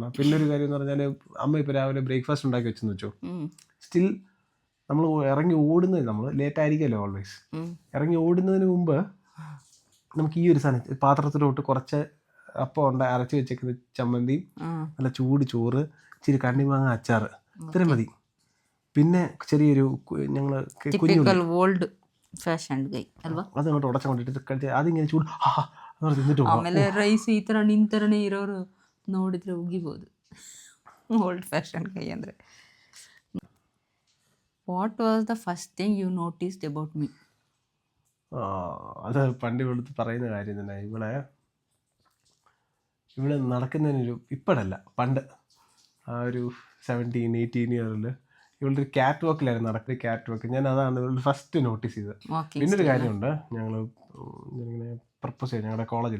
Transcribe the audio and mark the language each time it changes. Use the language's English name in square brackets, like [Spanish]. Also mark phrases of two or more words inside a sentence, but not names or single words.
[Malayalam] പിന്നെ ഒരു കാര്യം എന്ന് പറഞ്ഞാൽ അമ്മ ഇപ്പോൾ രാവിലെ ബ്രേക്ക്ഫാസ്റ്റ് ഉണ്ടാക്കി വെച്ചെന്ന് വെച്ചോ, സ്റ്റിൽ നമ്മൾ ഇറങ്ങി ഓടുന്നത്, നമ്മൾ ലേറ്റ് ആയിരിക്കുമല്ലോ ഓൾവേസ്, ഇറങ്ങി ഓടുന്നതിന് മുമ്പ് നമുക്ക് ഈ ഒരു സാധനം പാത്രത്തിലോട്ട് കുറച്ച് അപ്പം അരച്ച് വെച്ചേക്കുന്ന ചമ്മന്തിയും നല്ല ചൂട് ചോറ്, ഇച്ചിരി കണ്ണിമാങ്ങ അച്ചാർ, ഇത്രയും മതി. പിന്നെ ചെറിയൊരു ഞങ്ങൾ കുഞ്ഞു [English] old fashion guy ಅಲ್ವಾ, [Malayalam] അതങ്ങോട്ട് ഉടച്ചങ്ങോട്ടിട്ട് കഴിച്ച് അതിങ്ങനെ ചൂട് തിന്നിട്ട് പോകും. [Kannada] ಆಮೇಲೆ ರೈಸ್ ಈ ಥರ ನಿಂತರನೇ ಇರೋರು ನೋಡಿದ್ರೆ ಉಗಿಬೋದು. [English] old fashion guy ಅಂದರೆ. What was the first thing you noticed about me? [Malayalam] അത് പണ്ട് ഇവിടുത്തെ പറയുന്ന കാര്യം തന്നെ. ഇവിടെ നടക്കുന്നതിനൊരു ഇപ്പോഴല്ല, പണ്ട് ആ ഒരു 17-18 ഇയറിൽ ഇവളുടെ ഒരു ക്യാറ്റ് വാക്കിലായിരുന്നു നടക്കുന്നത്. [English] cat walk [Malayalam] ഞാൻ അതാണ് ഇവളുടെ [English] first notice [Malayalam] ചെയ്തത്. പിന്നൊരു കാര്യമുണ്ട്, ഞാനിങ്ങനെ പ്രപ്പോസ് ചെയ്തു ഞങ്ങളുടെ കോളേജിൽ.